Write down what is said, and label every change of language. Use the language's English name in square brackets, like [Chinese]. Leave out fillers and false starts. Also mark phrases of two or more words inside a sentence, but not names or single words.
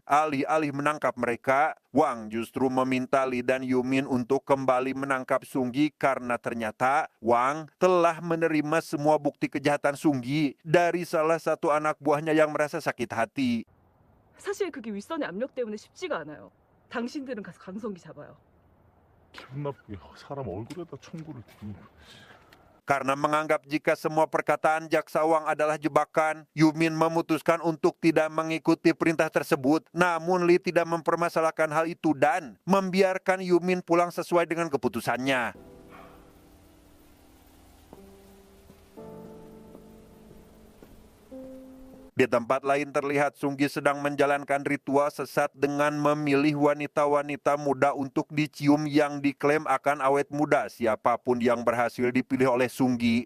[Indonesian] Alih-alih menangkap mereka, Wang justru meminta Lee dan Yumin untuk kembali menangkap Sunggi karena ternyata Wang telah menerima semua bukti kejahatan Sunggi dari salah satu anak buahnya yang merasa sakit hati. [Korean] 사실 그게 윗선의 압력 때문에 쉽지가 않아요. 당신들은 가서 강성기 잡아요. 기분 나쁘게 사람 얼굴에다 총구를 대고. [Indonesian] Karena menganggap jika semua perkataan jaksa Wang adalah jebakan, Yumin memutuskan untuk tidak mengikuti perintah tersebut. Namun Lee tidak mempermasalahkan hal itu dan membiarkan Yumin pulang sesuai dengan keputusannya. Di tempat lain terlihat Sunggi sedang menjalankan ritual sesat dengan memilih wanita-wanita muda untuk dicium yang diklaim akan awet muda siapapun yang berhasil dipilih oleh Sunggi.